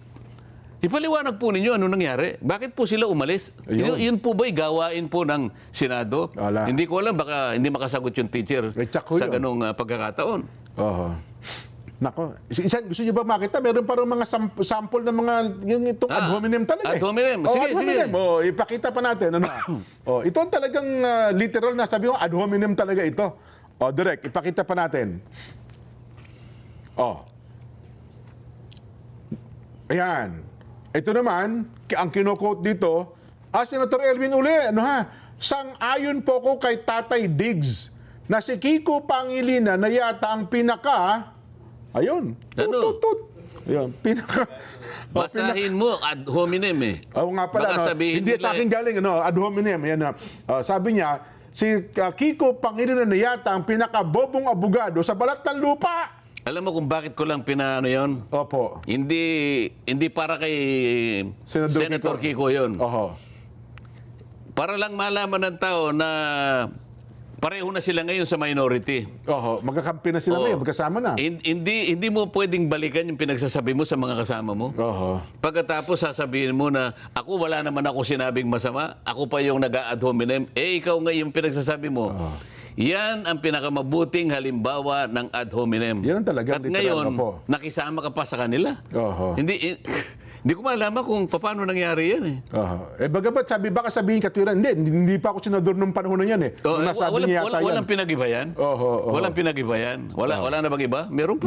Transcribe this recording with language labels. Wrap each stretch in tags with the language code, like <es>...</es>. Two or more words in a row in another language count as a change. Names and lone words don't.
<tl>Ipaliwanag po ninyo ano nangyari. Bakit po sila umalis? Yun po ba'y gawain po ng Senado? Hindi ko alam, baka hindi makasagot yung teacher sa ganong pagkakataon. Nako. Gusto niyo ba makita? Meron parang mga sample ng mga itong</tl> <la>ad hominem</la> <tl>talaga.</tl> <la>Ad hominem. Ad hominem.</la> <tl>Ipakita pa natin. Ito talagang literal na sabi ko,</tl> <la>ad hominem</la> <tl>talaga ito. Direct, ipakita pa natin. Ayan. Ito naman, ang kino-quote dito, Senator Erwin uli, sang-ayon po ko kay Tatay Diggs na si Kiko Pangilinan na yata ang pinaka, ayun, ayun, pinaka, basahin mo,</tl> <la>ad hominem</la> <tl>Oo nga pala, hindi sa akin galing,</tl> <la>ad hominem,</la> <tl>ayan, sabi niya, si Kiko Pangilinan na yata ang pinaka-bobong abogado sa balat ng lupa. Alam mo kung bakit ko lang pinaano yon? Opo. Hindi para kay Senator Kiko yon. Para lang malaman ng tao na pareho na sila ngayon sa minority. Magkakampi na sila ngayon, magkasama na. Hindi mo pwedeng balikan yung pinagsasabi mo sa mga kasama mo. Pagkatapos sasabihin mo na ako wala naman ako sinabing masama, ako pa yung</tl> <la>nag-ad hominem,</la> <tl>ikaw nga yung pinagsasabi mo. Yan ang pinakamabuting halimbawa ng</tl> <la>ad hominem.</la> <tl>Yan ang talaga. At ngayon, nakisama ka pa sa kanila. Hindi ko malaman kung paano nangyari yan Bagamat baka sabihin katwiran, hindi pa ako senador nung panahon na yan walang pinag-iba yan. Walang pinag-iba yan. Wala na bang iba? Meron pa</tl>